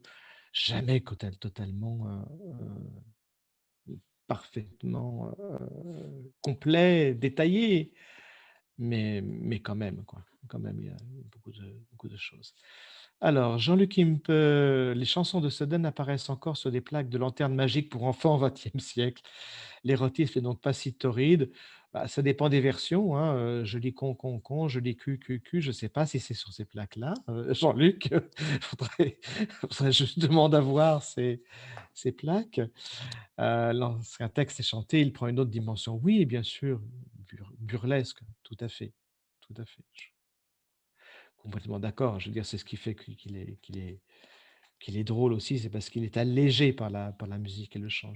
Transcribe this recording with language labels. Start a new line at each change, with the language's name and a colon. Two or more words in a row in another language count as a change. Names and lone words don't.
French: Jamais totalement parfaitement complet, détaillé, mais quand même, quoi. Quand même, il y a beaucoup de choses. Alors, Jean-Luc Impe, les chansons de Sedan apparaissent encore sur des plaques de lanternes magiques pour enfants au XXe siècle. L'érotisme n'est donc pas si torride. Bah, ça dépend des versions, hein. Je lis con, con, con, je lis cul, cul, cul. Je ne sais pas si c'est sur ces plaques-là. Jean-Luc, faudrait justement avoir ces plaques. Lorsqu'un texte est chanté, il prend une autre dimension. Oui, bien sûr, burlesque, tout à fait. Tout à fait. Je suis complètement d'accord. Je veux dire, c'est ce qui fait qu'il est drôle aussi, c'est parce qu'il est allégé par la musique et le chant.